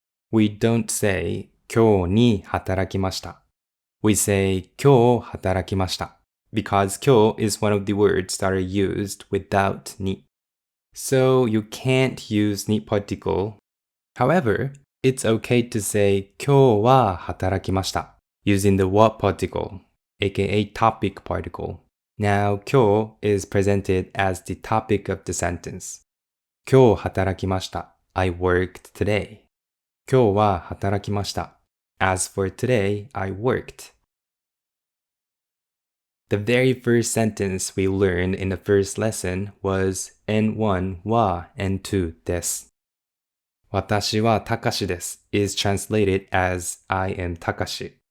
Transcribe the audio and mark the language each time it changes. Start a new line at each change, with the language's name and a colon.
English: We don't say
Japanese: 今日に働きました.
English: We say
Japanese: 今日働きました.
English: Because 今日 is one of the words that are used without ni. So you can't use neat particle. However, it's okay to say
Japanese: 今日は働きました
English: using the what particle, aka topic particle. Now 今日 is presented as the topic of the sentence.
Japanese: 今日働きました
English: I worked today.
Japanese: 今日は働きました
English: As for today, I worked. The very first sentence we learned in the first lesson was N1 wa N2 des.
Japanese: 私はTakashiです
English: is translated as I am Takashi.